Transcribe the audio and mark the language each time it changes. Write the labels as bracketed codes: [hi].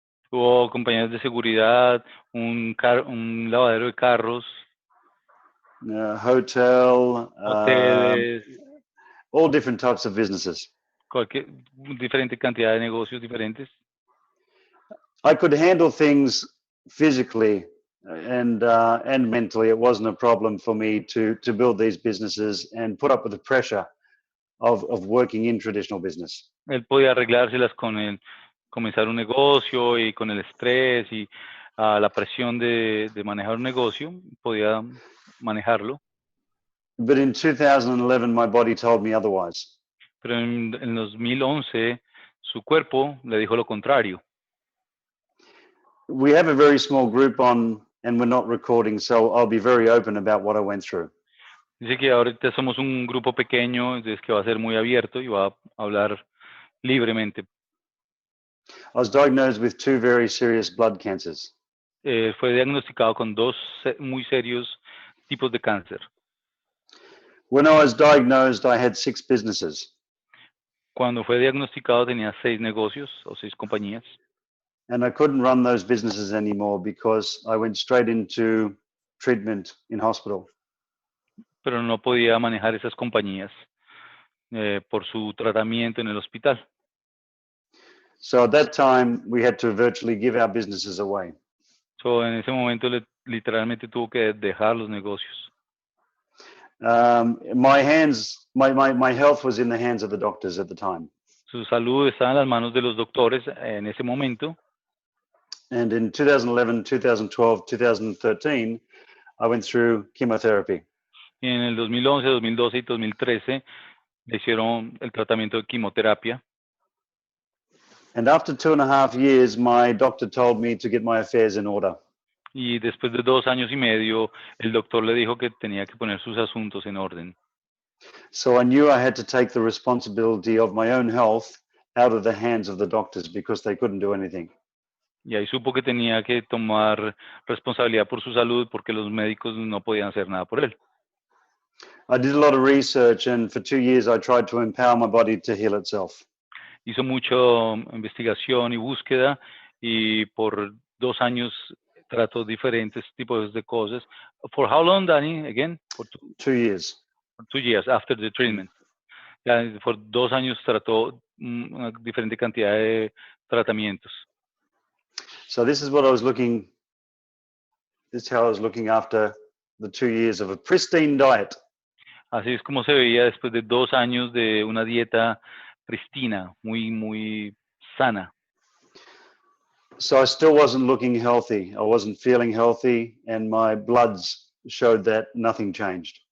[es] Hubo compañías de seguridad, un lavadero de carros, [en] Hotel, [es] hoteles, [en] all different types of businesses. [es] Diferente cantidad de negocios diferentes. [en] I could handle things physically and mentally. It wasn't a problem for me to build these businesses and put up with the pressure of working in traditional business. [es] Él podía arreglárselas con comenzar un negocio y con el estrés y la presión de manejar un negocio, podía manejarlo. [en] But in 2011, my body told me otherwise. [es] Pero en 2011, su cuerpo le dijo lo contrario. [en] We have a very small group on, and we're not recording, so I'll be very open about what I went through. [es] Dice que ahorita somos un grupo pequeño, entonces que va a ser muy abierto y va a hablar libremente. [en] I was diagnosed with 2 very serious blood cancers. [es] Fue diagnosticado con 2 muy serios tipos de cáncer. [en] When I was diagnosed, I had 6 businesses. [es] Cuando fue diagnosticado tenía 6 negocios o 6 compañías. [en] And I couldn't run those businesses anymore because I went straight into treatment in hospital. [es] Pero no podía manejar esas compañías por su tratamiento en el hospital. [en] So at that time, we had to virtually give our businesses away. [es] So en ese momento literalmente tuvo que dejar los negocios. [en] My health was in the hands of the doctors at the time. [es] Su salud estaba en las manos de los doctores en ese momento. [en] And in 2011, 2012, 2013, I went through chemotherapy. [es] Y en el 2011, 2012 y 2013 le hicieron el tratamiento de quimioterapia. [en] And after 2.5 years, my doctor told me to get my affairs in order. [es] Y después de 2 años y medio, el doctor le dijo que tenía que poner sus asuntos en orden. [en] So I knew I had to take the responsibility of my own health out of the hands of the doctors because they couldn't do anything. [es] Y ahí supo que tenía que tomar responsabilidad por su salud porque los médicos no podían hacer nada por él. [en] I did a lot of research, and for 2 years I tried to empower my body to heal itself. [es] Hizo mucho investigación y búsqueda y por 2 años trató diferentes tipos de cosas. [en] For how long, Danny? Again? For 2 years. 2 years after the treatment. [es] Ya, por 2 años trató una diferente cantidad de tratamientos. [en] So this is what I was looking. This is how I was looking after the 2 years of a pristine diet. [es] Así es como se veía después de 2 años de una dieta pristina, muy sana. [en] So I still wasn't looking healthy. I wasn't feeling healthy, and my bloods showed that nothing changed.